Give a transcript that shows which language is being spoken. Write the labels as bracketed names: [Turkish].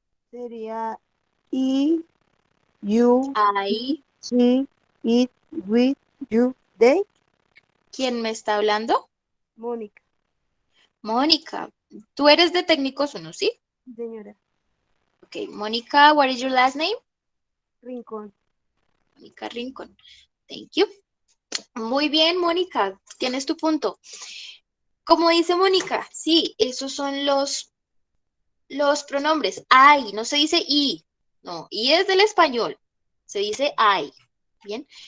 [Spanish] Sería [English] I, you, [Spanish] Ahí, [English] she, it, we, you, they. [Spanish] ¿quién me está hablando? Mónica, Mónica. Tú eres de técnicos uno, ¿sí? señora. [English] Ok, Mónica, what is your last name? Rincón. Mónica Rincón. Thank you. [Spanish] Muy bien, Mónica, tienes tu punto. Como dice Mónica, sí, esos son los pronombres. I, no se dice I. No, I es del español. Se dice I. Bien.